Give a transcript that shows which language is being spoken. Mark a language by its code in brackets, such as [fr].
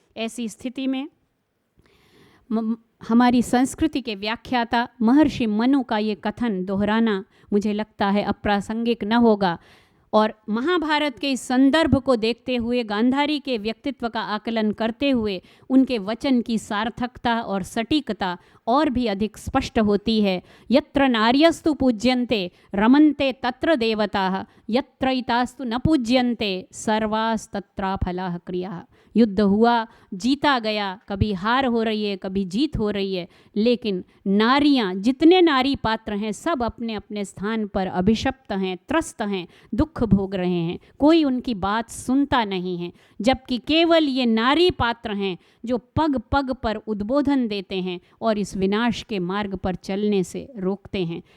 [hi] ऐसी स्थिति में हमारी संस्कृति के व्याख्याता महर्षि मनु का ये कथन दोहराना मुझे लगता है अप्रासंगिक न होगा। और महाभारत के इस संदर्भ को देखते हुए, गांधारी के व्यक्तित्व का आकलन करते हुए उनके वचन की सार्थकता और सटीकता और भी अधिक स्पष्ट होती है। [sa] यत्र नार्यस्तु पूज्यन्ते रमन्ते तत्र देवताः, यत्रैतास्तु न पूज्यन्ते सर्वास्तत्रा फलाः क्रियाः। [hi] युद्ध हुआ, जीता गया, कभी हार हो रही है, कभी जीत हो रही है, लेकिन नारियां, जितने नारी पात्र हैं, सब अपने अपने स्थान पर अभिशप्त हैं, त्रस्त हैं, दुख भोग रहे हैं। कोई उनकी बात सुनता नहीं है, जबकि केवल ये नारी पात्र हैं जो पग पग पर उद्बोधन देते हैं और इस विनाश के मार्ग पर चलने से रोकते हैं।